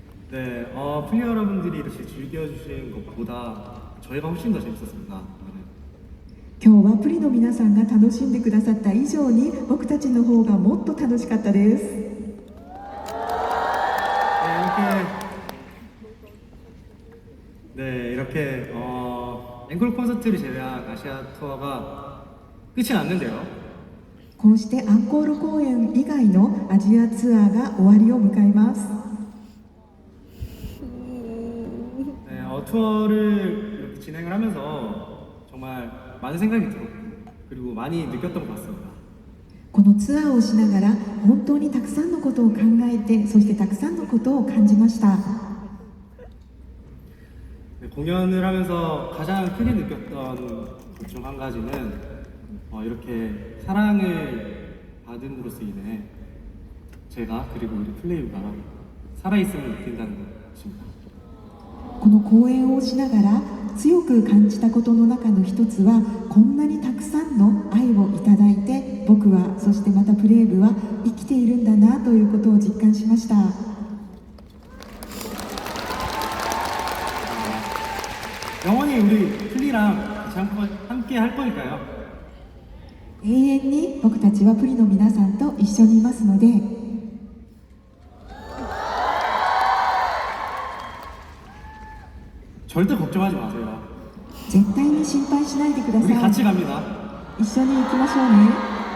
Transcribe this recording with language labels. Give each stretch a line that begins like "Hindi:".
Korean: 네, 플리 여러분들이 이렇게 즐겨주신 것보다 저희가 훨씬 더 재밌었습니다. 오늘은.
Japanese: 今日はプリの皆さんが楽しんでくださった以上に僕たちの方がもっと楽しかったです。
Korean: 이렇게 앵콜 콘서트를 제외한 아시아 투어가 끝이 났는데요.
Japanese: こうしてアンコール公演以外のアジアツアーが終わりを迎えます。
Korean: 네, 투어를 이렇게 진행을 하면서 정말 많은 생각이 들었고 그리고 많이 느꼈던 것 같습니다.
Japanese: このツアーをしながら本当にたくさんのことを考えて、そしてたくさんのことを感じました。
Korean: 네, 공연을 하면서 가장 크게 느꼈던 것 중 한 가지는 이렇게 사랑을 받음으로써 인해 제가 그리고 우리 플레이가 살아있음을 느낀다는 것입니다.
Japanese: この公演をしながら強く感じたことの中の一つは、こんなにたくさんの愛をいただいて僕は、そしてまたプレーブは生きているんだなということを実感しました。
Korean: 영원히 우리 플리랑 같이 함께 할 거니까요.
Japanese: 永遠に僕たちはプリの皆さんと一緒にいますので、
Korean: 절대 걱정하지 마세요.
Japanese: 絶対に心配しないでくだ
Korean: 우리
Japanese: さ
Korean: 같이
Japanese: い。
Korean: 갑니다.
Japanese: 一緒に行きましょうね。